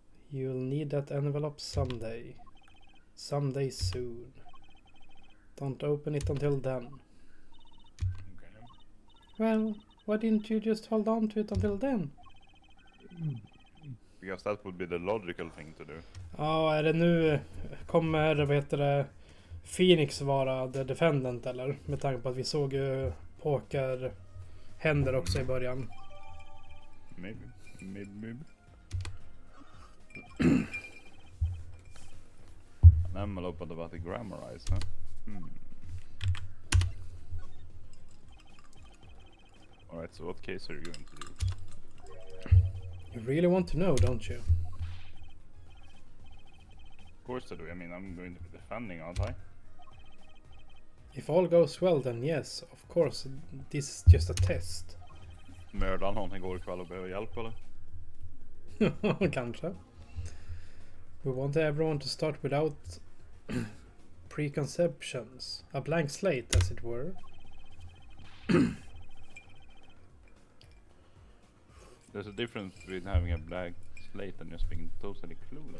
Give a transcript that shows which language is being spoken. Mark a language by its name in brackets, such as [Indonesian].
[English] You'll need that envelope someday. Someday soon. Don't open it until then. Okay. Well, why didn't you just hold on to it until then? Because that would be the logical thing to do. [Swedish] Ja, är det nu kommer, vad heter det, Phoenix vara [English] the defendant [Swedish] eller? Med tanke på att vi såg ju poker händer också i början. [English] Maybe. An envelope about the grammarize, huh? Alright, so what case are you going to do? You really want to know, don't you? Of course I do. I mean, I'm going to be defending, aren't I? If all goes well, then yes, of course, this is just a test. [Swedish] Mördade någon igår kväll och behöver hjälp eller? Kanske. [English] We want everyone to start without preconceptions. A blank slate, as it were. There's a difference between having a blank slate and just being totally clueless.